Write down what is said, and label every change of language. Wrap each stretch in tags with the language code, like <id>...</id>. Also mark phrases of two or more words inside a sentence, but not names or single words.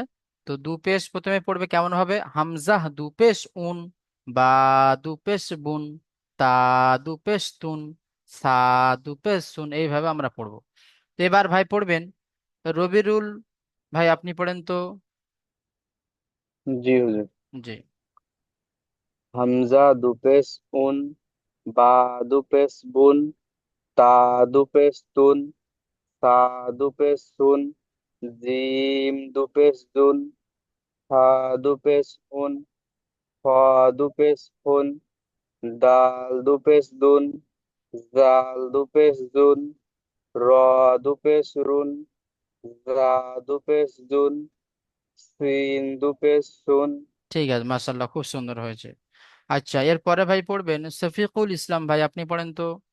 <bn>তো দু পেশ প্রথমে পড়বে কেমন হবে, হামজাহ দু পেশ উন, বা দু পেশ বুন, তা দু পেশ তুন, সা দু পেশ সুন, এইভাবে আমরা পড়বো। তো এবার ভাই পড়বেন রবিরুল ভাই, আপনি পড়েন তো। জি হুজুর। জি। হামজা দুপেশ উন বা দুপেশ বুন তা দুপেশ তুন সা দুপেশ সুন জীম দুপেশ দুন হা দুপেশ উন ফ দুপেশ ফুন দাল দুপেশ দুন, জাল দুপেশ জুন, র দুপেশ রুন, জা দুপেশ জুন, সিন দুপেশ সুন। ঠিক আছে, মাশাল্লাহ, খুব সুন্দর হয়েছে। আচ্ছা, এরপরে ভাই পড়বেন শফিকুল ইসলাম ভাই, আপনি পড়েন তো।</bn>